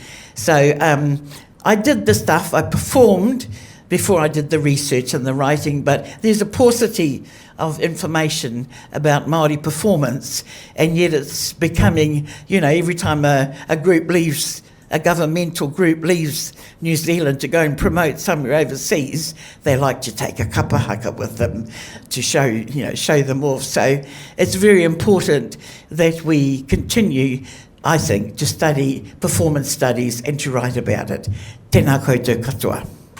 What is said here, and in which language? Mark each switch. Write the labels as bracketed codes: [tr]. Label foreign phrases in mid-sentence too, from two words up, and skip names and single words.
[en] So I did the stuff, I performed before I did the research and the writing, but there's a paucity of information about Māori performance, and yet it's becoming, every time a group leaves, a governmental group leaves New Zealand to go and promote somewhere overseas, they like to take a [mi] kapa haka [en] with them to show them off. So it's very important that we continue, I think, to study performance studies and to write about it. [mi] Tēnā koutou katoa.